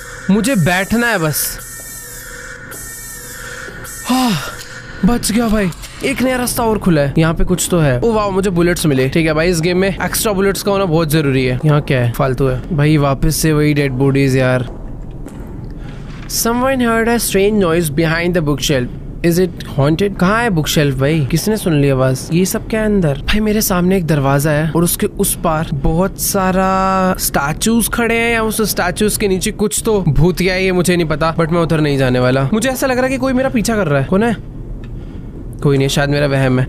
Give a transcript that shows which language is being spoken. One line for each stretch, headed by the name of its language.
Hindi: मुझे बैठना है बस। हाँ, बच गया भाई। एक नया रास्ता और खुला है। यहाँ पे कुछ तो है। ओ वाह, मुझे बुलेट्स मिले। ठीक है भाई, इस गेम में एक्स्ट्रा बुलेट्स का होना बहुत जरूरी है। यहाँ क्या है? फालतू है भाई। वापस से वही डेड बॉडीज यार।
English: Someone heard a strange noise behind the bookshelf. Is it haunted?
Hindi: कहाँ है बुकशेल्फ भाई? किसने सुन लिया आवाज? ये सब क्या है अंदर? भाई मेरे सामने एक दरवाजा है और उसके उस पार बहुत सारा स्टैचूज खड़े हैं, या उस स्टैचूज के नीचे कुछ तो भूतिया है, ये मुझे नहीं पता, बट मैं उधर नहीं जाने वाला। मुझे ऐसा लग रहा है कि कोई मेरा पीछा कर रहा है। कौन है? कोई नहीं, शायद मेरा वहम है।